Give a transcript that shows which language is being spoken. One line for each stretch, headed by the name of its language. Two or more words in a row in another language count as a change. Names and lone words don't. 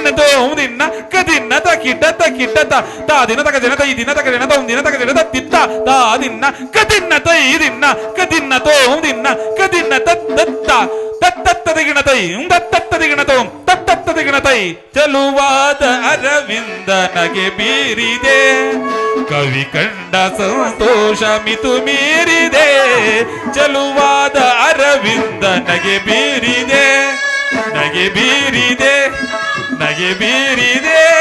Kannada: ತೋಂ ದಿನ್ನ ಕದಿನ್ನ ತಕಿಟ ತಕಿಟ ತಾ ದಿನ ತಕ ದಿನ ತೈ ದಿನ ತಕ ದಿನ ತೋಂ ದಿನ ತಕ ದಿನ ತದ್ದಿತ್ತ ತಾ ದಿನ್ನ ಕದಿನ್ನ ತೈ ದಿನ್ನ ಕದಿನ್ನ ತೋಂ ದಿನ್ನ ಕದಿನ್ನ ತದ್ದತ್ತ ತತ್ತತ್ತದಿಗಿಣ ತೈ ತತ್ತತ್ತದಿಗಿಣ ತೋಂ ತತ್ತತ್ತದಿಗಿಣ ತೈ, ಚಲುವಾದ ಅರವಿಂದ ನಗೆ ಬೀರಿದೆ, ಕವಿ ಕಂಡ ಸಂತೋಷ ಮಿತು ಮೀರಿದೆ, ಚಲುವಾದ ಅರವಿಂದ ನಗೆ ಬೀರಿದೆ, ನಗೆ ಬೀರಿದೆ, ನಗೆ ಬೀರಿದೆ.